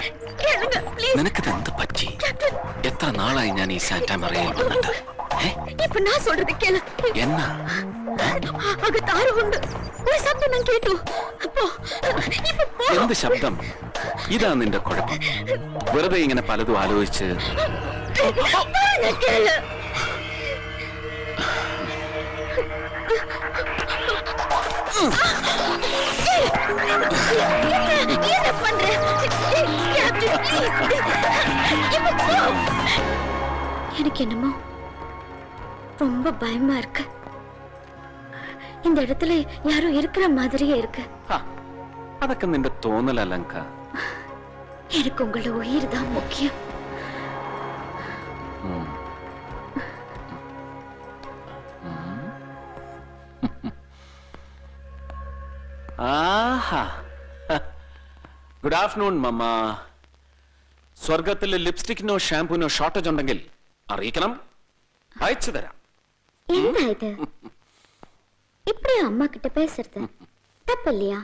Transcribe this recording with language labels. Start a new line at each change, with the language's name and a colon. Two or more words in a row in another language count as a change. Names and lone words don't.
Malayalam: നിനക്കിത് എന്ത് പറ്റി? എത്ര നാളായി ഞാൻ ഈ സാന്റാ മറിയയിൽ വന്നിട്ട്?
Tamil: இப்ப நான் சொல்றது கேளு. என்ன? அங்க தாரு உண்டு. ஒரு சத்தம் நான் கேட்டு. அப்போ
Malayalam: എന്ത് ശബ്ദം? ഇതാ നിന്റെ കുഴപ്പം. വെറുതെ ഇങ്ങനെ പലതും ആലോചിച്ച് കേള്.
Tamil: என்ன பண்ற? கேப்டன் எனக்கு என்னமோ ரொம்ப பயமா இருக்கு. இந்த இடத்துல யாரும் இருக்கிற மாதிரியே இருக்கு.
Malayalam: അതൊക്കെ നിന്റെ തോന്നലല്ലങ്ക.
Tamil: எனக்கு உங்களோட உயிர் தான் முக்கியம்.
Malayalam: ആഹാ,
English: good afternoon
Malayalam: മമ്മ. സ്വർഗത്തിലെ ലിപ്സ്റ്റിക്കിനോ ഷാംപൂനോ ഷോർട്ടേജ് ഉണ്ടെങ്കിൽ അറിയിക്കണം, അയച്ചു തരാം.
Tamil: என்ன இது இப்படியே அம்மா கிட்ட பேசுறது தப்பு இல்லையா?